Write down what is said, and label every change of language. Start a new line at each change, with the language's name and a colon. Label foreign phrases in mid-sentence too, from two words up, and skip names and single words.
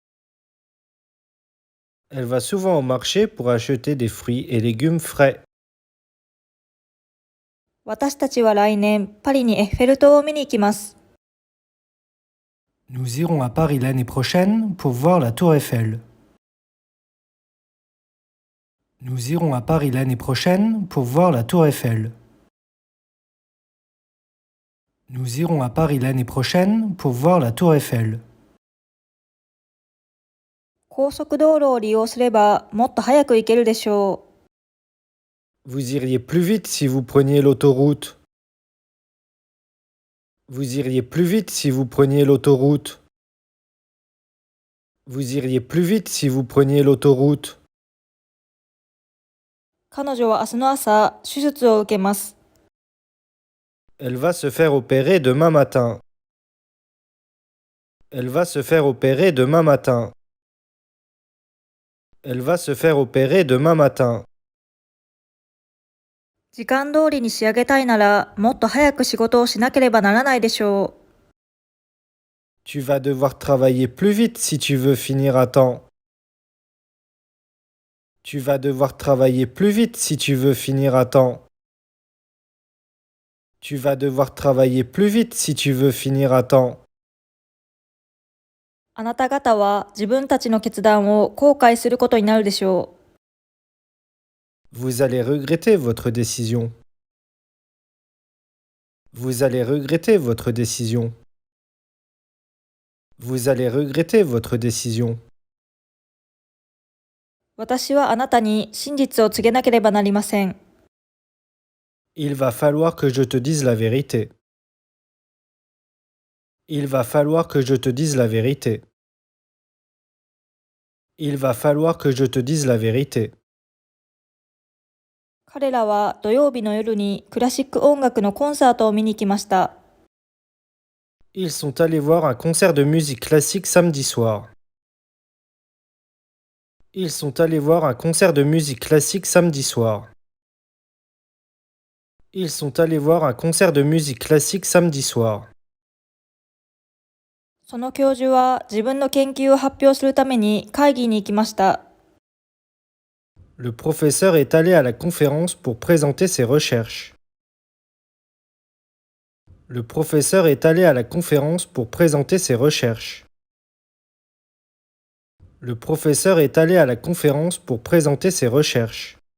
French: Elle va souvent au marché pour acheter des fruits et légumes frais.
Japanese: 私たちは来年パリにエッフェル塔を見に行きます。
French: Nous irons à Paris l'année prochaine pour voir la tour Eiffel. Nous irons à Paris l'année prochaine pour voir la tour Eiffel. Nous irons à Paris l'année prochaine pour voir la tour Eiffel.
Japanese: 高速道路を利用すればもっと早く行けるでしょう。
French: Vous iriez plus vite si vous preniez l'autoroute. Vous iriez plus vite si vous preniez l'autoroute. Vous iriez plus vite si vous preniez l'autoroute.
Japanese: 彼女は明日の朝、手術を受けます。
French: Elle va se faire opérer demain matin. Elle va se faire opérer demain matin. Elle va se faire opérer demain matin.
Japanese: 時間通りに仕上げたいなら、もっと早く仕事をしなければならないでしょう。
French: Tu vas devoir travailler plus vite si tu veux finir à temps. Tu vas devoir travailler plus vite si tu veux finir à temps. Tu vas devoir travailler plus vite si tu veux finir à temps.
Japanese: あなた方は自分たちの決断を後悔することになるでしょう。
French: Vous allez regretter votre décision. Vous allez regretter votre décision. Vous allez regretter votre décision.
Japanese: 私はあなたに真実を告げなければなりません。
French: Il va falloir que je te dise la vérité. Il va falloir que je te dise la vérité. Il va falloir que je te dise la vérité.
Japanese: 彼らは土曜日の夜にクラシック音楽のコンサートを見に来ました。
French: Ils sont allés voir un concert de musique classique samedi soir. Ils sont allés voir un concert de musique classique samedi soir. Ils sont allés voir un concert de musique classique samedi soir.
Japanese: その教授は自分の研究を発表するために会議に行きました。
French: Le professeur est allé à la conférence pour présenter ses recherches. Le professeur est allé à la conférence pour présenter ses recherches. Le professeur est allé à la conférence pour présenter ses recherches.